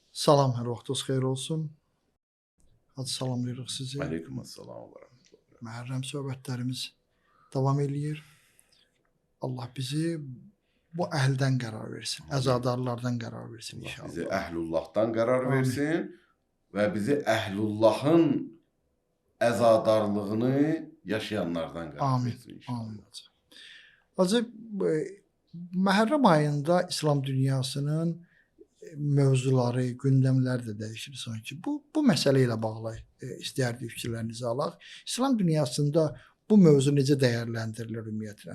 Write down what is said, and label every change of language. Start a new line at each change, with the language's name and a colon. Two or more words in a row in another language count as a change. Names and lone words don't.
Azerbaijani: Salam, hər vaxtınız xeyir olsun. Hacı salamlayırıq sizi.
Arabic: Aleykümselam ve rahmetullah.
Azerbaijani: Məhərrəm söhbətlərimiz davam eləyir. Allah bizi bu əhldən qərar versin, əzadarlardan qərar versin Allah inşallah.
Turkish: bizi ehlullah'tan karar Amin. versin ve bizi ehlullah'ın ezadarlığını yaşayanlardan karar Amin, versin inşallah.
Azerbaijani: amin hacı. Hacı, Məhərrəm ayında İslam dünyasının mövzuları, gündəmlər də dəyişir sanki. Bu məsələ ilə bağlı istəyərdik fikirlərinizi alaq. İslam dünyasında bu mövzu necə dəyərləndirilir ümumiyyətlə?